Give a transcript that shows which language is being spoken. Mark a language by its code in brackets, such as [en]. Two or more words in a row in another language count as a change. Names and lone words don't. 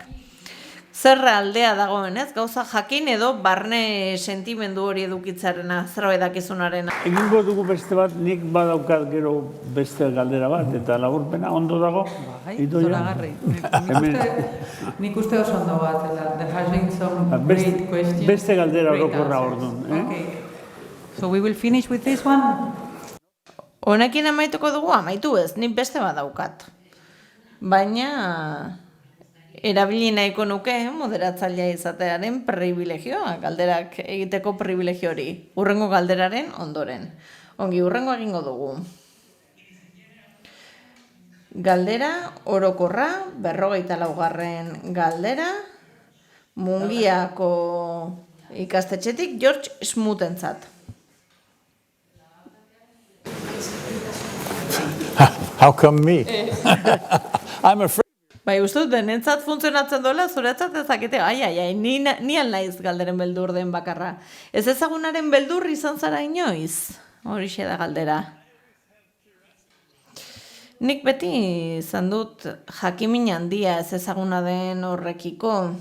[eu] Zer aldea dagoen, ez? Gauza jakin edo barne sentimendu hori edukitzarena, zerbait dakizunarena. Egingo dugu beste bat, nik badaukat gero beste galdera bat, eta laburpena ondo dago. Zoragarri. Nik uste oso ondo bat, [en] there has been some great questions. [eu] Beste galdera orokorra orduan. [en] Okay. So we will finish with this one? [eu] Honekin amaituko dugu, amaitu ez, nik beste bat daukat. Baina erabili nahiko nuke moderatzailea izatearen privilegioa, galderak egiteko privilegio hori, hurrengo galderaren ondoren. Ongi, hurrengo egingo dugu. Galdera orokorra, 54. galdera, Mungiako ikastetxetik George Smoot-entzat. [en] How come me? I'm afraid. [eu] Uste dut, denentzat funtzionatzen dola, zuretzat ezakete, ni alnaiz galderen beldur den bakarra. Ez ezagunaren beldur izan zara inoiz? Horixe da galdera. Nik beti izan dut jakimin handia ez ezaguna den horrekiko.